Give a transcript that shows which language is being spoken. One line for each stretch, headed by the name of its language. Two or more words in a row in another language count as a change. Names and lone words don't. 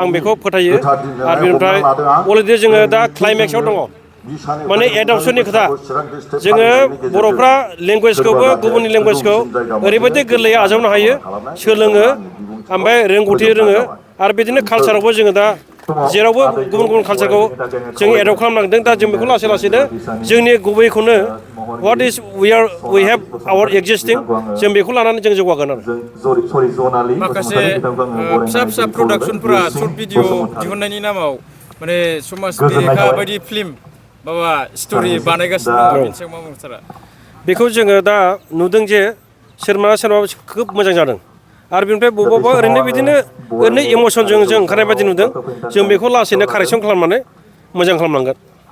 Bodo: बेखौ फोथायो आरो बेनिफ्राय अलरेडि जोङो दा क्लाइमेक्सआव दङ माने एडप्सननि खोथा जोङो बर'फ्रा लेंगुवेजखौबो गुबुननि लेंगुवेजखौ ओरैबायदि गोरलैयै आजावनो हायो सोलोङो ओमफ्राय रोंगौथि रोङो आरो बिदिनो कालसारावबो जोङो दा जेरावबो गुबुन गुबुन कालसारखौ जों एडप्ट खालामनांदों दा जों बेखौ लासै लासैनो जोंनि गुबैखौनो
English: what is we have our existing
Bodo: जों बेखौ लानानै जों जौगागोन आरो माखासे फिसा फिसा प्रडाक्सनफोरा
English: short video
Bodo: दिहुननायनि नामाव माने समाज बेरेखा बायदि फिल्म माबा स्ट'रि बानायगासिनो दङ बेनि सायाव मा बुंनो सारा बेखौ जोङो दा नुदों जे सोरबा खोब मोजां जादों आरो बेनिफ्राय बबेबा ओरैनो बिदिनो इमसनजों जों ओंखारनाय बायदि नुदों जों बेखौ लासैनो कारेक्सन खालामनानै मोजां खालामनांगोन